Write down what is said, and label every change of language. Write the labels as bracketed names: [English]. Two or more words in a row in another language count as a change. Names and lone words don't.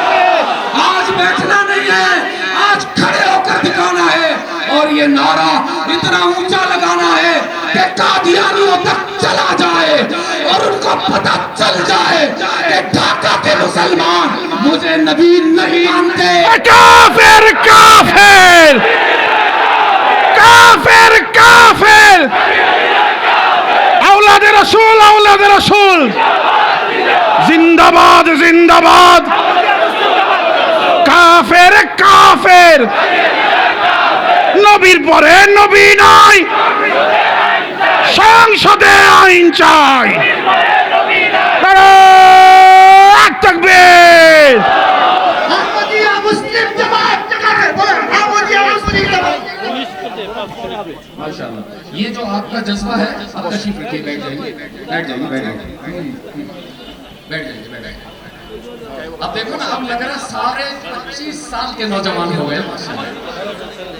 [Urdu] آج بیٹھنا نہیں ہے، آج کھڑے ہو کر دکھانا ہے، اور یہ نعرہ اتنا اونچا لگانا ہے کہ قادیانیوں تک چلا جائے اور ان کو پتہ چل جائے کہ ڈھاکہ کے مسلمان مجھے نبی نہیں مانتے۔ [Bangla] কাফের কাফের! কাফের কাফের! [Urdu] اولادِ رسول اولادِ رسول! [Bangla] জিন্দাবাদ জিন্দাবাদ! কাফের কাফের! নবীর পরে নবী নাই, সংসদে আইন চাই। [Urdu] نعرۂ تکبیر! احمدیہ مسلم جماعت احمدیہ مسلم جماعت۔ ماشاءاللہ، یہ جو آپ کا جذبہ ہے اب تشریف رکھیے, بیٹھ جائیے, بیٹھ جائیے, بیٹھ جائیے, بیٹھ جائیے, بیٹھ جائیے. اب دیکھو نا, اب لگ رہا ہے سارے 25 سال کے نوجوان ہو گئے ماشاءاللہ.